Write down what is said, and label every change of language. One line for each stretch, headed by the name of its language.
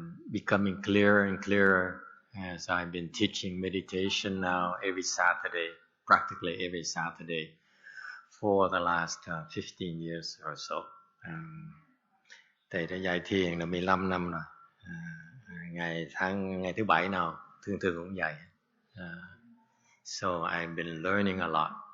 English: becoming clearer and clearer as I've been teaching meditation now every Saturday, practically every Saturday for the last 15 years or so.
Vietnamese: Thầy đã dạy thiền là 15 năm rồi. Ngày thứ bảy nào thường cũng dạy.
English: So I've been learning a lot.